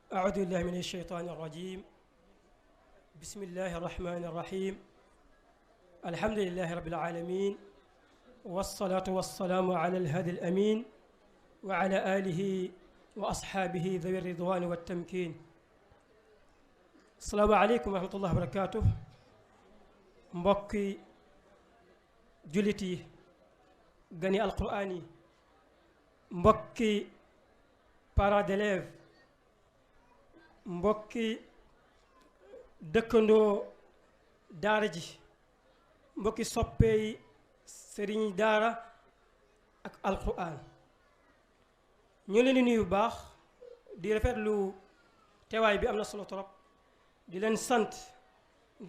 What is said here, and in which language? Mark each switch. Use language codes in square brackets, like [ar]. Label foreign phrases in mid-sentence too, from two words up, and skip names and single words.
[ar] أعوذ بالله من الشيطان الرجيم بسم الله الرحمن الرحيم الحمد لله رب العالمين والصلاة والسلام على الهادي الأمين وعلى آله وأصحابه ذوي الرضوان والتمكين السلام عليكم ورحمة الله وبركاته [wo] mbokki jullit yi gani alquraan yi mbokki [fr] parents d'élèves [wo] mbokki dëkkandoo daara ji mbokki soppeey sëriñ daara ak alquraan ñu leen di nuyu bu baax di rafetlu teewaay bi am na solo trop di leen sant di